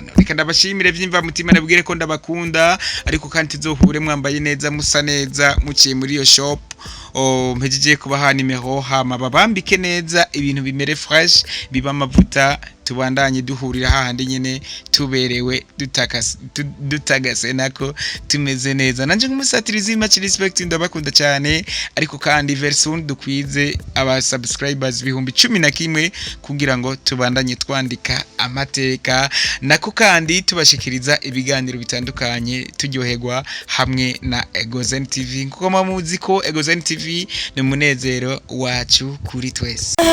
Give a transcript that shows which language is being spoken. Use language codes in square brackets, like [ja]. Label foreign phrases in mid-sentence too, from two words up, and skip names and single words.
[rn] Reka ndabashimire vyimva mutima, nabwire ko ndabakunda, ariko kandi tuzohure mwambaye neza musa neza muciye muri iyo shop. Mpejeje kubaha nimero, hama babambike neza ibintu bimere fresh, biba amavuta, tubandanye duhurira hahandi nyene tuberewe dutagase nako tumeze neza. Nanje nk'umusatirizi [en] much respect, [rn] ndabakunda cyane. Ariko kandi [en] very soon [rn] dukwize aba subscribers 11,000 kugira ngo tubandanye twandika amateka, nako kandi tubashikiriza ibiganiro bitandukanye turyoherwa hamwe na Egozan TV. Kuko muzi ko Egozan TV ni umunezero wacu kuri twese.